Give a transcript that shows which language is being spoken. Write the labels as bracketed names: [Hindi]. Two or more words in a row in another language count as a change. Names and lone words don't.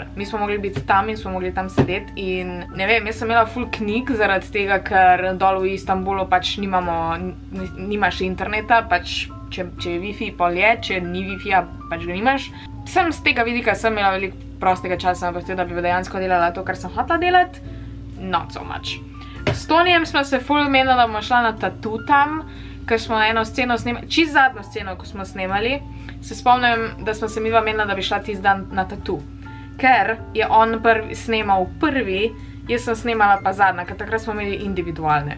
[Slovenian] Mi smo mogli biti tam in smo mogli tam sedeti in ne vem, jaz sem imela full knjig zaradi tega, ker dol v Istanbulu pač nimaš interneta, pač če je Wi-Fi, pol je, če ni Wi-Fi-ja, pač ga nimaš. Sem z tega vidika sem imela veliko prostega časa, ampak da bi dejansko delala to, kar sem hotela delati, [English] not so much. [Slovenian] S Tonijem smo se ful menila, da bomo šla na tatu tam, ker smo eno sceno snemali, čisto zadnjo sceno, ko smo snemali, se spomnim, da smo se midva menila, da bi šla tisti dan na tatu. Ker je on snemal prvi, jaz sem snemala pa zadnja, ker takrat smo imeli individualne.